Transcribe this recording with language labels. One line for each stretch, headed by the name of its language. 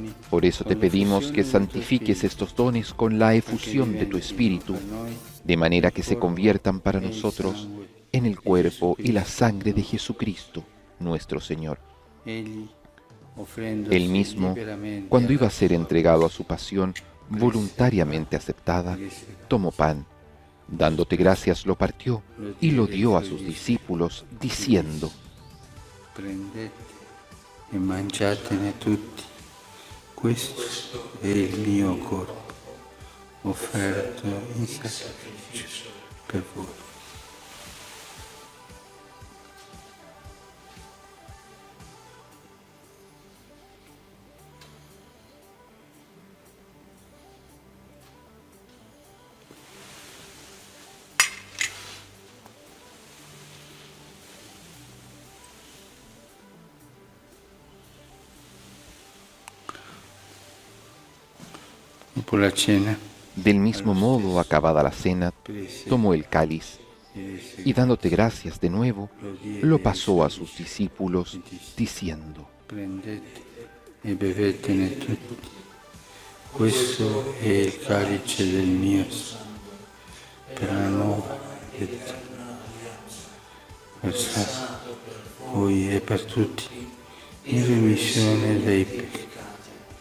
Spanish: Por eso te pedimos que santifiques estos dones con la efusión de tu Espíritu, de manera que se conviertan para nosotros en el cuerpo y la sangre de Jesucristo, nuestro Señor. Él mismo, cuando iba a ser entregado a su pasión voluntariamente aceptada, tomó pan, dándote gracias lo partió y lo dio a sus discípulos, diciendo:
Italian: Prendete e mangiatene tutti. Questo è il mio corpo, offerto in sacrificio per voi. Dopo la cena,
Spanish: Del mismo modo, acabada la cena, tomó el cáliz y dándote gracias de nuevo, lo pasó a sus discípulos, diciendo:
Italian: prendete e bevetene tutti. Questo è il calice del mio sangue, per la nuova ed eterna alleanza, versato per voi e per tutti, in remissione dei peccati.